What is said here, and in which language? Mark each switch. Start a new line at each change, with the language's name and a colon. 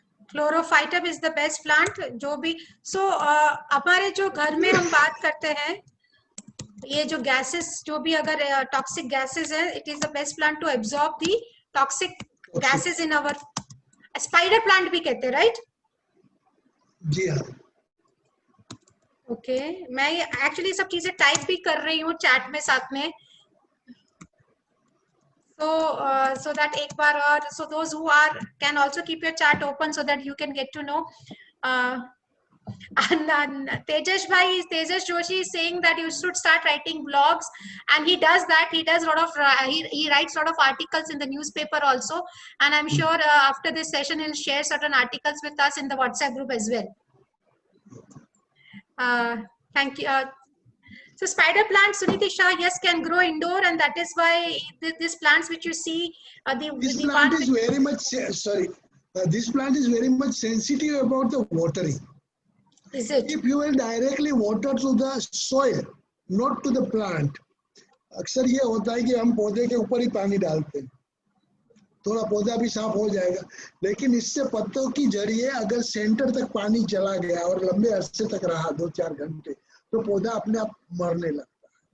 English: Chlorophytum is the best plant जो भी। So
Hindi: हमारे जो घर में हम बात करते हैं, ये जो गैसेस जो भी अगर टॉक्सिक गैसेस है,
English: It is the best plant to absorb the toxic gases in our.
Hindi: Spider plant भी कहते हैं, राइट? जी हाँ। ओके, मैं एक्चुअली सब चीजें टाइप भी कर रही हूँ चैट में साथ में।
English: So that
Hindi: एक बार और,
English: so those who are can also keep your chat open so that you can get to know. And Tejas Joshi is saying that you should start writing blogs, and he does that. He does a lot of he writes a lot of articles in the newspaper also, and I'm sure after this session he'll share certain articles with us in the WhatsApp group as well. Thank you. So spider plants, Suniti Shah, yes, can grow indoor, and that is why these plants which you see, this plant is very much this plant is very much sensitive about the watering. Is it? If you will directly water to the soil, not to the plant,
Hindi: अक्सर ये होता है कि हम पौधे के ऊपर ही पानी डालते हैं, थोड़ा पौधा भी साफ हो जाएगा, लेकिन इससे पत्तों की जड़िए अगर सेंटर तक पानी चला गया और लंबे अरसे तक रहा 2-4 घंटे, तो पौधा अपने आप मरने लगता है।